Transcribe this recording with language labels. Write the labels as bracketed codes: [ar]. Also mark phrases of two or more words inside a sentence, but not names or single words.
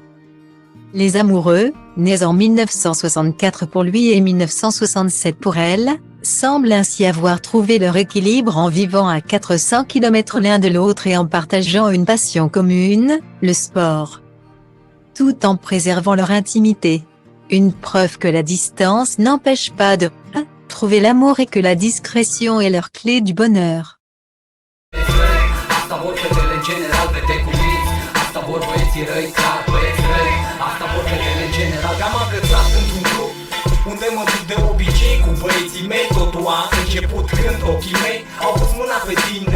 [fr] Les amoureux, nés en 1964 pour lui et 1967 pour elle, semblent ainsi avoir trouvé leur équilibre en vivant à 400 km l'un de l'autre et en partageant une passion commune, le sport. Tout en préservant leur intimité. Une preuve que la distance n'empêche pas de trouver l'amour et que la discrétion est leur clé du bonheur. [ro] Unde mă duc de obicei cu băieții mei. Totul a început când ochii mei au pus mâna pe tine.